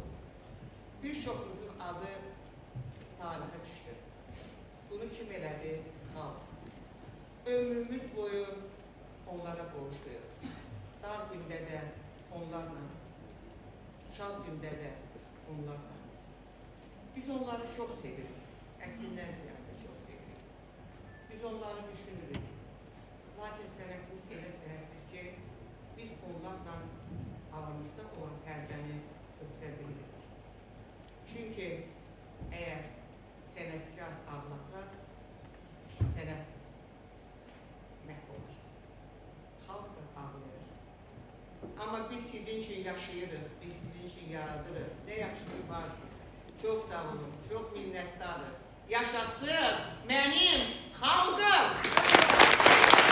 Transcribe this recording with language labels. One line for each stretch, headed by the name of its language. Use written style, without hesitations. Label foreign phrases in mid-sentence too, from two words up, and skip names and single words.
Turkish: Birçokumuzun adı tarihe düştü.
Azerbaijani: Bunu kim elədi? Xalq.
Turkish: Ömrümüz boyu onlara borçluyuz.
Azerbaijani: Dar gündə də onlarla, şad gündə də onlarla.
Turkish: Biz onları çok seviyoruz. Əklindən ziyade çok seviyoruz.
Azerbaijani: Biz onları düşünürük. Lakin sənətimiz elə sənətdir ki, biz onlarla aramızda olan pərdəni ötürə bilirik. Çünkü eğer sənətkar ağlasa, sənət məhv olur. Xalq da ağlayır. Ama biz sizin için yaşayırıq, biz sizin için yaradırıq. Ne yaxşı ki varsınız. Çok sağ olun, çok minnettarım. Yaşasın benim xalqım!